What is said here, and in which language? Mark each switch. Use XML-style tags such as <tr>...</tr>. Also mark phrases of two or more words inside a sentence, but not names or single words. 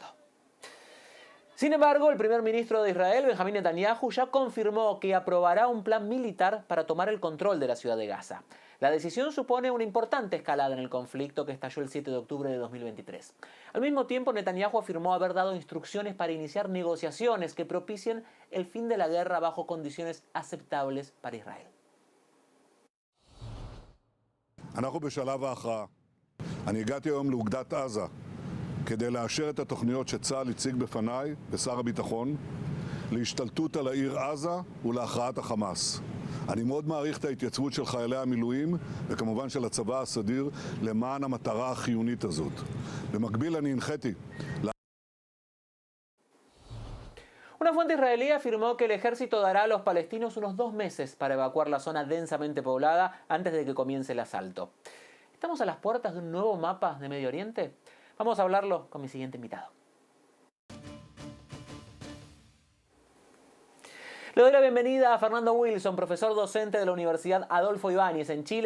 <es>Sin embargo, el primer ministro de Israel, Benjamín Netanyahu, ya confirmó que aprobará un plan militar para tomar el control de la ciudad de Gaza. La decisión supone una importante escalada en el conflicto que estalló el 7 de octubre de 2023. Al mismo tiempo, Netanyahu afirmó haber dado instrucciones para iniciar negociaciones que propicien el fin de la guerra bajo condiciones aceptables para Israel.</es> <he>אנחנו בשלב ההכרעה. אני הגעתי היום לאוגדת עזה כדי לאשר את התוכניות שצה"ל הציג בפניי ושר הביטחון להשתלטות על העיר עזה ולהכרעת החמאס. אני מאוד מעריך את ההתייצבות של חיילי המילואים וכמובן של הצבא הסדיר למען המטרה החיונית הזאת. במקביל אני הנחיתי</he> <es>Una fuente israelí afirmó que el ejército dará a los palestinos unos 2 meses para evacuar la zona densamente poblada antes de que comience el asalto. ¿Estamos a las puertas de un nuevo mapa de Medio Oriente? Vamos a hablarlo con mi siguiente invitado. Le doy la bienvenida a Fernando Wilson, profesor docente de la Universidad Adolfo Ibáñez en Chile.</es>